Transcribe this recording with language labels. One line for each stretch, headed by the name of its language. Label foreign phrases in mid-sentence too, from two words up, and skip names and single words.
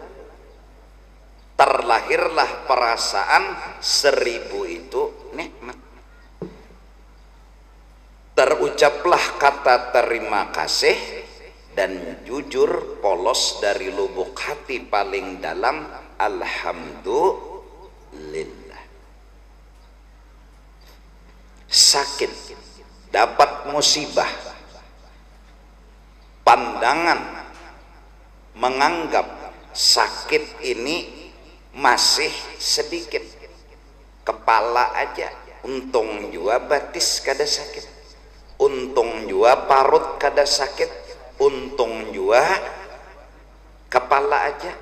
Indonesian: Terlahirlah perasaan 1000 itu nikmat. Terucaplah kata terima kasih dan jujur polos dari lubuk hati paling dalam, alhamdulillah.
Banjar: Sakit, dapat musibah, pandangan menganggap sakit ini masih sedikit, kepala aja, untung jua batis kada sakit, untung jua parut kada sakit, untung jua kepala aja.